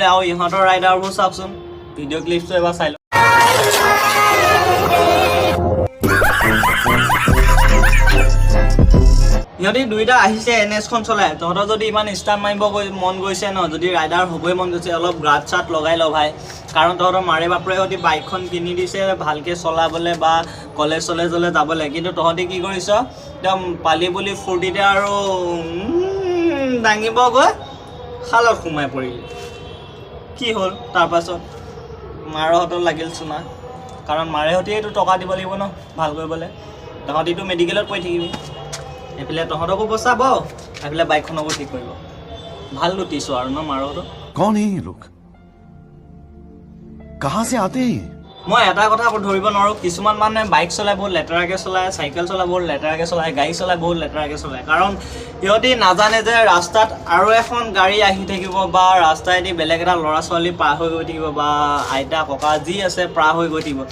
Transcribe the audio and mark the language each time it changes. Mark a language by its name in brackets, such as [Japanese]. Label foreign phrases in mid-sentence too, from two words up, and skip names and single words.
[Assamese] আৰু ইহঁতৰ ৰাইডাৰবোৰ চাওকচোন, ভিডিঅ' ক্লিপটো এবাৰ চাই লওক। সিহঁতি দুইটা আহিছে NSখন চলাই, তহঁতৰ যদি ইমান ষ্টাৰ্ট মাৰিব মন গৈছে ন, যদি ৰাইডাৰ হ'বই মন গৈছে, অলপ গ্ৰাট চাট লগাই ল ভাই, কাৰণ তহঁতৰ মাৰে বাপৰে সিহঁতি বাইকখন কিনি দিছে ভালকৈ চলাবলৈ বা কলেজ চলেজলৈ যাবলৈ, কিন্তু তহঁতি কি কৰিছ একদম পালি বুলি ফূৰ্তিতে আৰু দাঙিব গৈ খালত সোমাই পৰিলি। কি হ'ল তাৰপাছত? মাৰৰ হাতত লাগিল চুনা, কাৰণ মাৰে সৈতেতো টকা দিব লাগিব ন ভাল কৰিবলৈ, তহঁতিতো মেডিকেলত পৰি থাকিবি। এইফালে তহঁতকো বচাব, এইফালে বাইকখনকো ঠিক কৰিব। ভাল লুটিছো আৰু ন মাৰতো। [Hindi] कौन है ये लोग? कहाँ से आते हैं? [Assamese] মই এটা কথা ধৰিব নোৱাৰোঁ, কিছুমান মানুহে বাইক চলাই বহুত লেতেৰাকৈ চলায়, চাইকেল চলাই বহুত লেতেৰাকৈ চলায়, গাড়ী চলাই বহুত লেতেৰাকৈ চলায়, কাৰণ সিহঁতি নাজানে যে ৰাস্তাত আৰু এখন গাড়ী আহি থাকিব বা ৰাস্তাইদি বেলেগ এটা ল'ৰা ছোৱালী পাৰ হৈ গৈ থাকিব বা আইতা ককা যি আছে পাৰ হৈ গৈ থাকিব।